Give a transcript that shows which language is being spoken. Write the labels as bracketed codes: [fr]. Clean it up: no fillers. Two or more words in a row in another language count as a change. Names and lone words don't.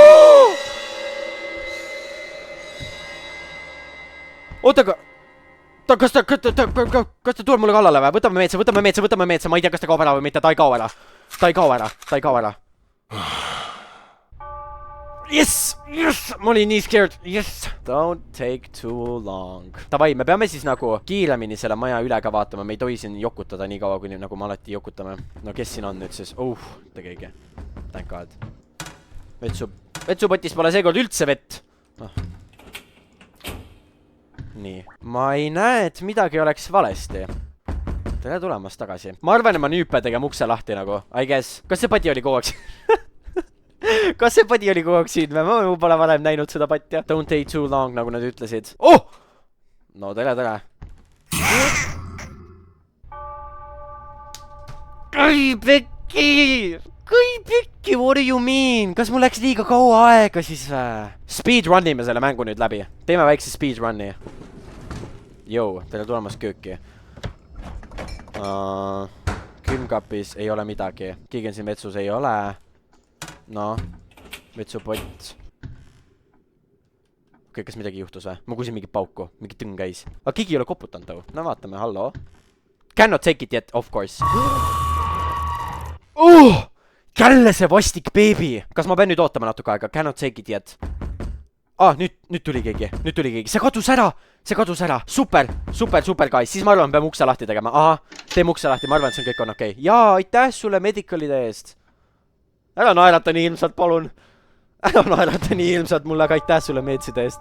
[et] Oota, aga... Kas ta tuleb mulle kallale või? Võtame meetse. Ma ei tea, kas ta kaob ära või mitte. Ta ei kao ära. Yes! Ma olin nii [en] scared. Yes! Don't take too long. [et] Tavai, me peame siis nagu kiiremini selle maja üle ka vaatama. Me ei tohi siin jokutada nii kaua, kuni nagu me alati jokutame. No kes siin on nüüd siis? Tegegi. [en] Thank God. [et] Vetsupotis pole seekord üldse vett. Nii. Ma ei näe, et midagi oleks valesti. Tere tulemast tagasi. Ma arvan, et ma nüüd pean tegema ukse lahti nagu. [en] I guess. [et] Kas see pati oli kogu aeg siin? Kas see pati oli kogu aeg siin? Ma pole varem näinud seda patja. [en] Don't take too long, [et] nagu nad ütlesid. No tere. Kai pekki, [en] what do you mean? [et] Kas mul läks liiga kaua aega siis või? Speedrunnime selle mängu nüüd läbi. Teeme väikse speedrunni. Jou, tere tulemast kööki. Külmkapis ei ole midagi. Keegi on siin vetsus, ei ole. No, vetsupott. Okei, kas midagi juhtus või? Ma kuulsin mingi pauku, mingi tõng käis. Aga keegi ei ole koputanud tau. No vaatame, hallo. [en] Cannot take it yet, of course. [et] Jälle see vastik baby. Kas ma pean nüüd ootama natuke aega? [en] Cannot take it yet. [et] Nüüd tuli keegi. See kadus ära. [en] Super, guys. [et] Siis ma arvan, peame ukse lahti tegema. Teeme ukse lahti, ma arvan, et see on kõik on okei. Jaa, aitäh sulle medicalide eest. Ära naerata nii ilmselt, palun. Ära naerata nii ilmselt mulle, aga aitäh sulle meetside eest.